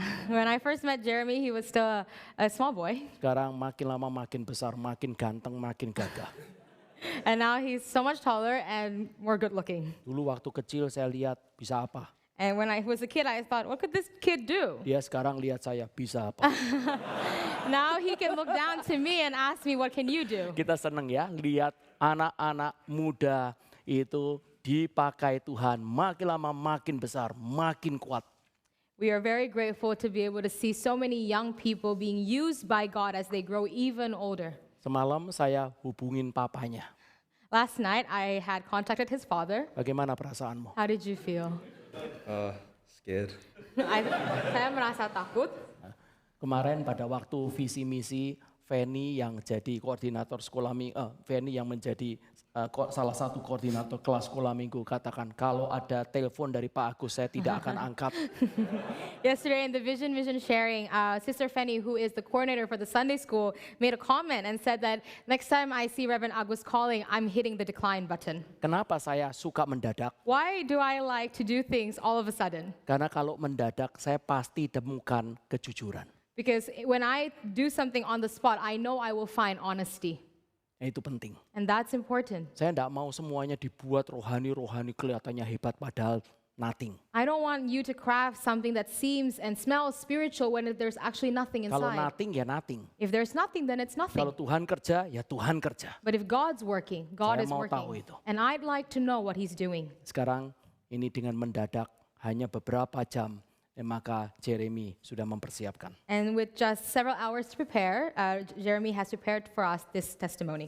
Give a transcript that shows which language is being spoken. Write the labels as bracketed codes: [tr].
[en] When I first met Jeremy, he was still a small boy. [id] Sekarang makin lama makin besar, makin ganteng, makin gagah. [en] And now he's so much taller and more good looking. [id] Dulu waktu kecil saya lihat bisa apa. [en] And when I was a kid, I thought, what could this kid do? [id] Dia sekarang lihat saya bisa apa. [en] Now he can look down to me and ask me, what can you do? [id] Kita seneng ya lihat anak-anak muda itu dipakai Tuhan. Makin lama makin besar, makin kuat. [en] We are very grateful to be able to see so many young people being used by God as they grow even older. [id] Semalam saya hubungin papanya. [en] Last night, I had contacted his father. [id] Bagaimana perasaanmu? [en] How did you feel? Scared. [id] Saya merasa takut. Kemarin pada waktu visi misi, Feni yang jadi koordinator sekolah minggu, Feni yang menjadi salah satu koordinator kelas sekolah minggu katakan kalau ada telepon dari Pak Agus saya tidak akan angkat. [en] Yesterday in the vision sharing, Sister Fanny, who is the coordinator for the Sunday school, made a comment and said that next time I see Reverend Agus calling, I'm hitting the decline button. [id] Kenapa saya suka mendadak? [en] Why do I like to do things all of a sudden? [id] Karena kalau mendadak saya pasti temukan kejujuran. [en] Because when I do something on the spot, I know I will find honesty. [id] Itu penting. [en] And that's important. [id] Saya tidak mau semuanya dibuat rohani-rohani kelihatannya hebat padahal nothing. [en] I don't want you to craft something that seems and smells spiritual when there's actually nothing [id] Kalau [en] inside. nothing ya nothing. If there's nothing, then it's nothing. [id] Kalau Tuhan kerja ya Tuhan kerja. [en] But if God's working, God is [id] mau tahu [en] working. [id] itu. [en] And I'd like to know what he's doing. [id] Sekarang ini dengan mendadak hanya beberapa jam maka Jeremy sudah mempersiapkan. [en] And with just several hours to prepare, Jeremy has prepared for us this testimony.